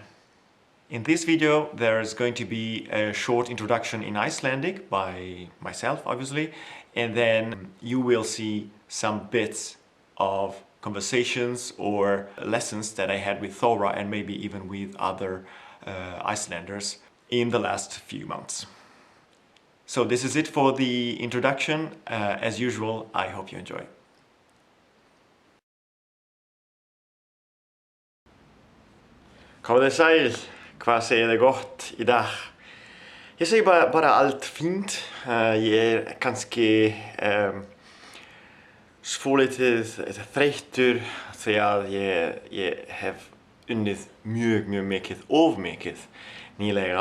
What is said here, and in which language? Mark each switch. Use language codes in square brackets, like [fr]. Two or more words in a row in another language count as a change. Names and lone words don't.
[en] In this video, there's going to be a short introduction in Icelandic by myself, obviously, and then you will see some bits of conversations or lessons that I had with Thora and maybe even with other Icelanders in the last few months. So this is it for the introduction. As usual, I hope you enjoy. [is] Komið þið sæl, hvað segir þið gott í dag? Ég segi bara allt fínt. Ég kannski svolítið þreyttur því að ég hef unnið mjög mikið, of mikið nýlega.